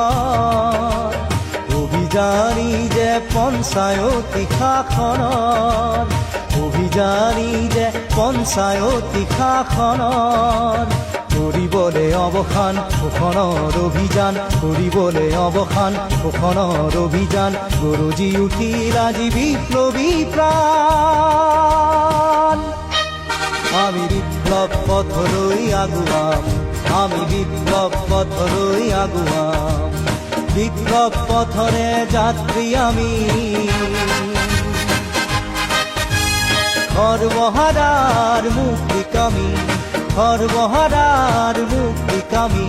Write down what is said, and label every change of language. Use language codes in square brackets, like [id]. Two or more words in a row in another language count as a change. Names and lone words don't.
[as] অভিযানী যে পঞ্চায়তী শাসনৰ, অভিযানী যে পঞ্চায়তী শাসনৰ। কৰিবলৈ অৱসান ওখনৰ অভিযান, কৰিবলৈ অৱসান ওখনৰ অভিযান। গৰজি উঠিল আজি বিপ্লবী প্ৰাণ। আমি বিপ্লব পথরই আগুয়াম, আমি বিপ্লব পথরই আগুয়াম। [bn] বিপ্লব পথরে যাত্রী আমি, সর্বহারার মুক্তিকামী, সর্বহারার মুক্তিকামী।